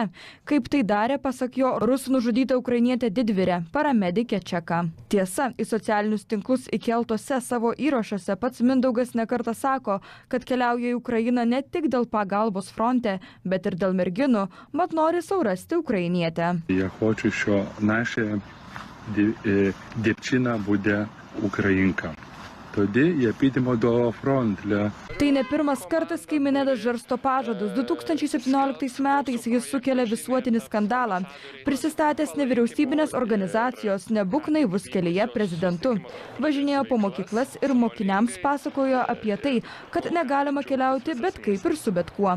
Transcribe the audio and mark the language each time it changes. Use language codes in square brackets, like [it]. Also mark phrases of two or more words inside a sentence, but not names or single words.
[lt] Kaip tai darė, pasak jo, rusų nužudyta ukrainietė didvyrė, paramedikė Čeka. Tiesa, į socialinius tinklus įkeltose savo įrašuose pats Mindaugas nekartą sako, kad keliauja į Ukrainą ne tik dėl pagalbos fronte, bet ir dėl merginų, mat nori sau rasti ukrainietę. [uk] Я хочу, що наша дівчина буде українка. Тоді підемо до фронту. [lt] Tai ne pirmas kartas, kai Minedas žarsto pažadus. 2017 metais jis sukelia visuotinį skandalą. Prisistatęs nevyriausybinės organizacijos Nebūk naivus kelyje prezidentu. Važinėjo po mokyklas ir mokiniams pasakojo apie tai, kad negalima keliauti bet kaip ir su bet kuo.